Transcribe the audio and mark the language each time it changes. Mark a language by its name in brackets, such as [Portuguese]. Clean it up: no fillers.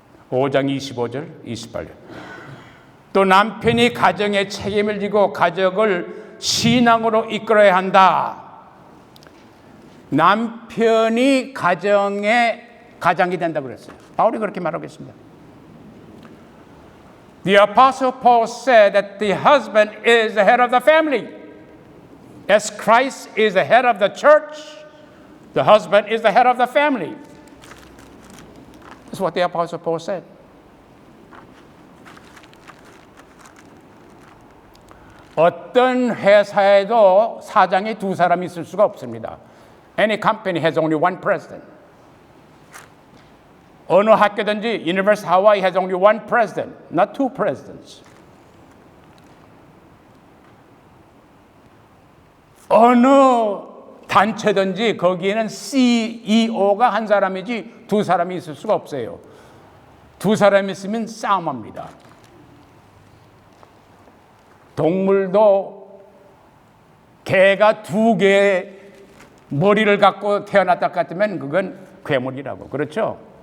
[Korean] 5장 25절 28절. 또 남편이 가정의 책임을 지고 가족을 신앙으로 이끌어야 한다. 남편이 가장이 된다고 그랬어요. 바울이 그렇게 말하고 있습니다. [English] The Apostle Paul said that the husband is the head of the family. As Christ is the head of the church, the husband is the head of the family. That's what the Apostle Paul said. [Korean] 어떤 회사에도 사장이 두 사람이 있을 수가 없습니다. [English] Any company has only one president. [Korean] 어느 학교든지 [English] University of Hawaii has only one president, not two presidents. [Korean] 어느 단체든지 거기에는 CEO가 한 사람이지 두 사람이 있을 수가 없어요. 두 사람이 있으면 싸움합니다. 동물도 개가 2개의 머리를 갖고 태어났다 같으면 그건 괴물이라고. 그렇죠?